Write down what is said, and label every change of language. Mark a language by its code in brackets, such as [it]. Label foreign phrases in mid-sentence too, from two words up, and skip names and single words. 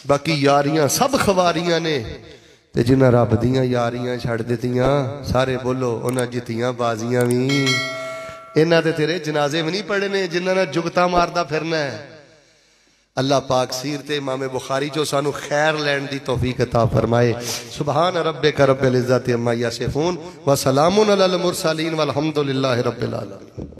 [pa] باقی یاریاں سب خواریاں نے تے جنہاں رب دیاں یاریاں چھڈ دتیاں سارے بولو انہاں جتیاں بازیاں بھی. انہاں دے تیرے جنازے بھی نہیں پڑھے نے جنہاں نے جگتا ماردا پھرنا ہے. اللہ پاک سیرتے امام بخاری جو سانوں خیر لین دی توفیق عطا فرمائے. [ar] سبحان ربك رب العزة عما يصفون وسلام على المرسلين والحمد لله رب العالمين.